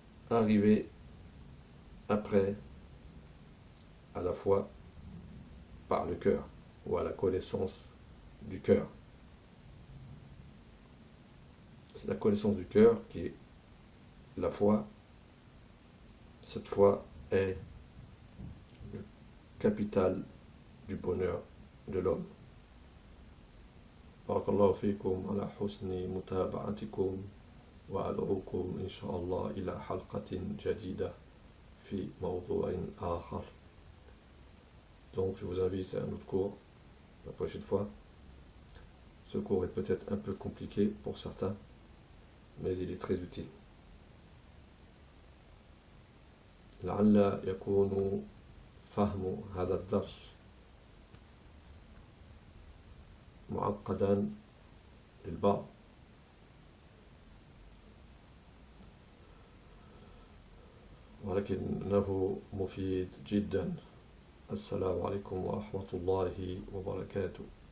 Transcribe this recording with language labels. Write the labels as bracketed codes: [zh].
[fr] arriver après à la foi par le cœur ou à la connaissance du cœur. C'est la connaissance du cœur qui est la foi. Cette foi est le capital du bonheur de l'homme. [ar] بارك الله فيكم على حسن متابعتكم وأدعوكم إن شاء الله إلى حلقة جديدة في موضوع آخر. [fr] Donc je vous invite à un autre cours la prochaine fois. Ce cours est peut-être un peu compliqué pour certains, mais il est très utile. [ar] لعل يكون فهم هذا الدرس معقدا للبعض، ولكنه مفيد جدا. السلام عليكم ورحمة الله وبركاته.